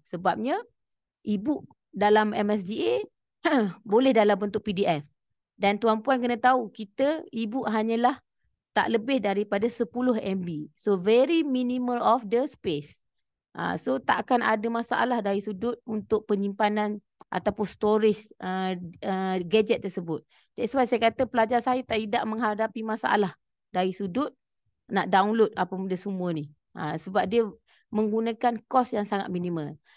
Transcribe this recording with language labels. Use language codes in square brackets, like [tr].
[ms] Sebabnya e-book dalam MSGA boleh dalam bentuk PDF. Dan tuan-puan kena tahu, kita e-book hanyalah tak lebih daripada 10 MB. [en] So very minimal of the space. [ms] So tak akan ada masalah dari sudut untuk penyimpanan ataupun storage gadget tersebut. [en] That's why [ms] saya kata pelajar saya tidak menghadapi masalah dari sudut nak download apa benda semua ni. Sebab dia menggunakan kos yang sangat minimal.